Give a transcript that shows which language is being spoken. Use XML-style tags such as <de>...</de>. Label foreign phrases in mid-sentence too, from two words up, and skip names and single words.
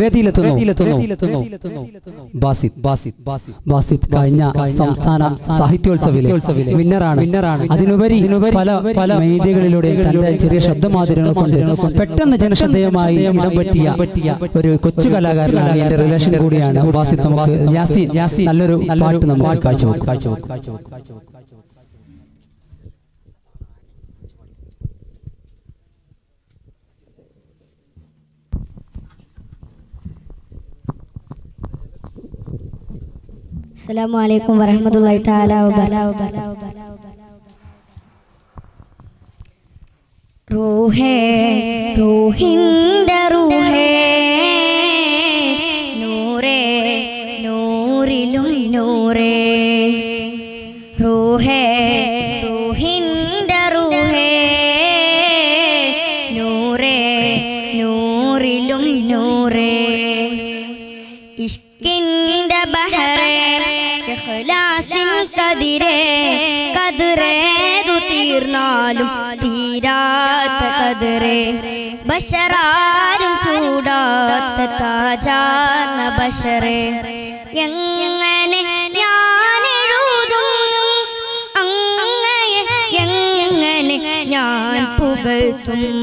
<ml>വേദിയിലെത്തുന്നു ബാസിത് കഴിഞ്ഞ സംസ്ഥാന സാഹിത്യോത്സവിലെ വിന്നറാണ്. അതിനുപരി പല മീഡിയകളിലൂടെയും തന്റെ ചെറിയ ശബ്ദമാധുര്യങ്ങൾ കൊണ്ട് പെട്ടെന്ന് ജനശ്രദ്ധേയമായി ഇടം പറ്റിയ ഒരു കൊച്ചു കലാകാരനാണ്. എന്റെ റിലേഷൻ കൂടിയാണ് ബാസിത്. നമുക്ക് യാസീൻ നല്ലൊരു പാട്ട് നമുക്ക് കാഴ്ചവെക്കും.</ml> <ar>السلام عليكم ورحمة الله تعالى وبركاته.</ar> <ml>റൂഹേ റൂഹിന്റെ റൂഹേ നൂറേ നൂറിലും നൂറേ റൂഹേ റൂഹിന്റെ റൂഹേ നൂറേ നൂറിലും നൂറേ ഇഷ്കിന്റെ ബഹറേ ഇഖ്ലാസിൻ കദിരേ കദ്റേതു തീർന്നാലും തീരാത്ത കദ്റേ ബശറാരും ചൂടാത്ത താജാന ബശറേ എങ്ങനെ ഞാൻ എഴുതും അങ്ങയെ എങ്ങനെ ഞാൻ പുകഴ്ത്തും</ml>